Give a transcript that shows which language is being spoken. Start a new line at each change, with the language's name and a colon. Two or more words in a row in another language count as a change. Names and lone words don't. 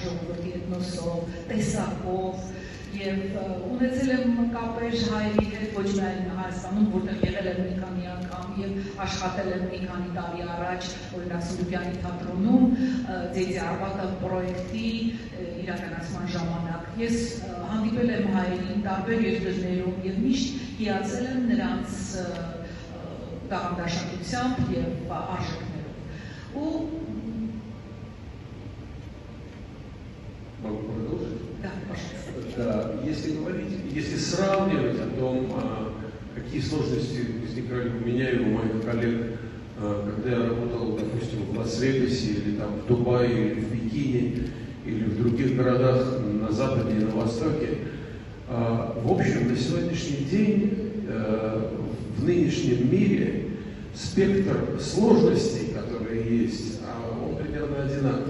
Armenian: ժողովրդի էթնոսով, տեսակով եւ ունեցել եմ կապեր հայերի հետ ոչ միայն Հայաստանում, որտեղ եղել եմ մի քանի անգամ եւ աշխատել եմ մի քանի տարի առաջ, օրինակ Սունդուկյանի թատրոնում, Դեդի Արբատա պրոյեկտի իրականացման ժամանակ։ Ես հանդիպել եմ հայերին տարբեր երկրներում եւ միշտ հիացել եմ նրանց տաղանդաշատությամբ եւ արժեքներով։ Ու
Russian: могу продолжить? да, пожалуйста. Да, если сравнивать о том, какие сложности возникали у меня и у моих коллег, когда я работал, допустим, в Лас-Вегасе или там в Дубае, или в Пекине, или в других городах на Западе и на Востоке, в общем, на сегодняшний день в нынешнем мире спектр сложностей, которые есть, он примерно одинаков.